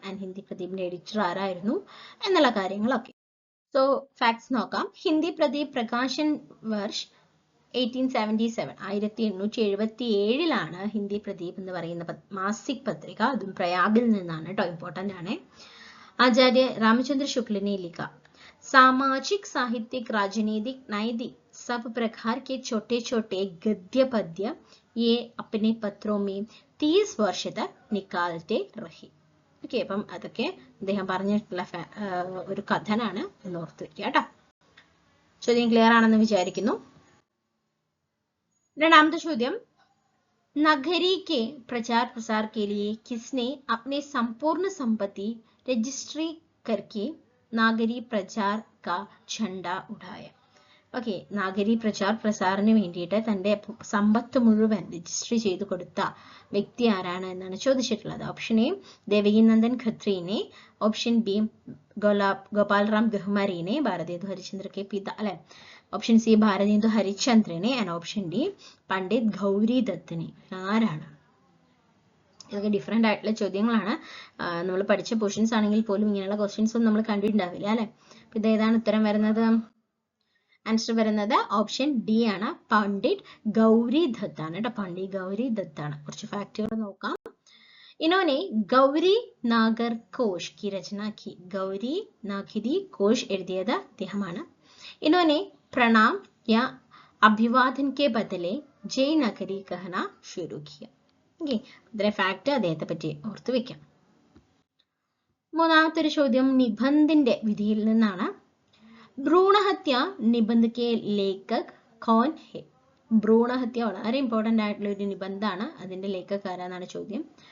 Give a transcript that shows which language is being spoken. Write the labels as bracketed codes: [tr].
[ml] And Hindi പ്രദീപിന്റെ editor ആരായിരുന്നു എന്നുള്ള കാര്യങ്ങളൊക്കെ. സോ ഫാക്ട്സ് നോക്കാം. ഹിന്ദി പ്രദീപ് പ്രകാശൻ വർഷ് 1877 1877 ഹിന്ദി പ്രദീപ് എന്ന് പറയുന്ന മാസിക് പത്രിക, അതും പ്രയാഗിൽ നിന്നാണ് കേട്ടോ, ഇമ്പോർട്ടൻ്റ് ആണ്. [hi] आचार्य रामचंद्र शुक्ल ने लिखा, सामाजिक साहित्यिक राजनीतिक नैतिक सब प्रकार के छोटे छोटे गद्य पद्य ये अपने पत्रों में 30 वर्ष तक निकालते रहे. [ml] ഓക്കെ, അപ്പം അതൊക്കെ അദ്ദേഹം പറഞ്ഞിട്ടുള്ള ഒരു കഥനാണ് എന്ന് ഓർത്ത് വെക്കുക കേട്ടോ. ചോദ്യം ക്ലിയർ ആണെന്ന് വിചാരിക്കുന്നു. രണ്ടാമത്തെ ചോദ്യം, [hi] नगरी के प्रचार प्रसार के लिए किसने अपने संपूर्ण संपत्ति रजिस्ट्री करके नागरी प्रचार का झंडा उठाया? [ml] ഓക്കെ, നാഗരി പ്രചാർ പ്രസാറിന് വേണ്ടിയിട്ട് തന്റെ സമ്പത്ത് മുഴുവൻ രജിസ്റ്റർ ചെയ്ത് കൊടുത്ത വ്യക്തി ആരാണ് എന്നാണ് ചോദിച്ചിട്ടുള്ളത്. Option A ദേവകീനന്ദൻ ഖത്രീനെ, option B ഗോപാൽറാം ഗഹ്മറിനെ, Bharatendu Harichandra K പിത അല്ലെ, option C Bharatendu ഹരിചന്ദ്രനെ, and option D Pandit Gauri ദത്തിനെ. ആരാണ്? ഇതൊക്കെ ഡിഫറെൻ്റ് ആയിട്ടുള്ള ചോദ്യങ്ങളാണ്. നമ്മൾ പഠിച്ച പോർഷൻസ് ആണെങ്കിൽ പോലും ഇങ്ങനെയുള്ള ക്വസ്റ്റ്യൻസ് ഒന്നും നമ്മൾ കണ്ടിട്ടുണ്ടാവില്ല അല്ലെ. അപ്പൊ ഇത് ഏതാണ് ഉത്തരം വരുന്നത്? ആൻസർ വരുന്നത് ഓപ്ഷൻ ഡി ആണ്, പണ്ഡിറ്റ് ഗൗരി ദത്ത് ആണ് കേട്ടോ. പണ്ഡിറ്റ് ഗൗരി ദത്ത് ആണ്. കുറച്ച് ഫാക്റ്റുകൾ നോക്കാം. [hi] इन्होंने गौरी नागर कोश की रचना की. गौरी नागरी कोश [ml] എഴുതിയത് അദ്ദേഹമാണ്. [hi] इन्होंने प्रणाम या अभिवादन के बदले जय नगरी कहना शुरू किया. [ml] ഓക്കെ, ഇത്രയും ഫാക്ട് അദ്ദേഹത്തെ പറ്റി ഓർത്ത് വെക്കാം. മൂന്നാമത്തെ ഒരു ചോദ്യം നിബന്ധിന്റെ വിധിയിൽ നിന്നാണ്. [hi] ഭ്രൂണഹത്യ നിബന്ധ കെ ലേഖക് കോൻ ഹെ? [ml] ഭ്രൂണഹത്യ വളരെ ഇമ്പോർട്ടൻ്റ് ആയിട്ടുള്ള ഒരു നിബന്ധാണ്. അതിന്റെ ലേഖക് ആരാന്നാണ് ചോദ്യം.